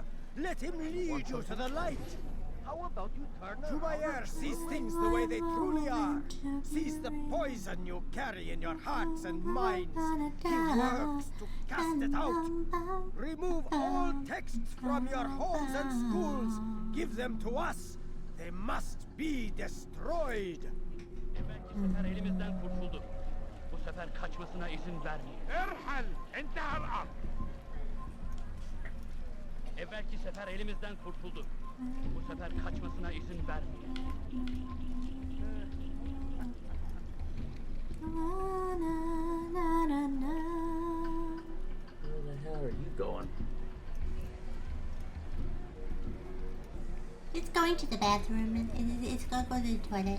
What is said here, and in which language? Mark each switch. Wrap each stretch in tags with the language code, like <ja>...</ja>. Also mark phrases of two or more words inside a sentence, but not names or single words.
<en>Let him lead you to the light. How about you turn Jubair sees things the way they truly are. Sees the poison you carry in your hearts and minds. He works to cast it out. Remove all texts from your homes and schools. Give them to us. They must be destroyed.</en> <tr>Elimizden kurtuldu. Bu sefer kaçmasına izin vermeyin.</tr> <ar>ارحل انتهى الامر.</ar> <tr>Evvelki sefer elimizden kurtuldu. Bu sefer kaçmasına izin vermeyin.</tr> <en>Where the hell are you going? It's going to the bathroom and it's gonna go to the toilet.</en>